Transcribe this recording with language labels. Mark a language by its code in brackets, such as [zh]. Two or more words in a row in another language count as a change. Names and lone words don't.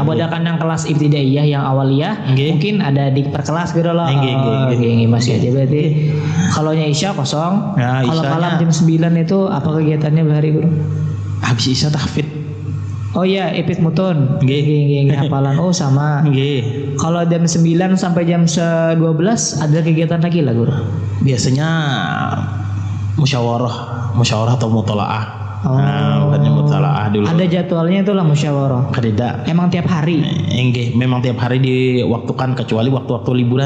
[id] Abu ada kan yang kelas ibtidaiyah yang awaliyah, Nggih. mungkin ada di perkelas gitu loh. [jv] Nggih, nggih, [id] Nggih, masih aja berarti. Kalau Isya kosong. Ya, Kalau Isyanya- malam jam 9 itu apa kegiatannya bahari guru? Habis Isya tahfidz. Oh iya, epit mutun. Nggih. Nggih, hafalan. Oh sama. Nggih. Kalau jam 9 sampai jam 12 ada kegiatan lagi lah guru. Biasanya musyawarah atau mutolaah. Oh. Nah, bukannya mutolaah dulu. Ada jadwalnya itulah musyawarah. Kededa. Emang tiap hari. Nggih, memang tiap hari diwaktukan kecuali waktu-waktu liburan.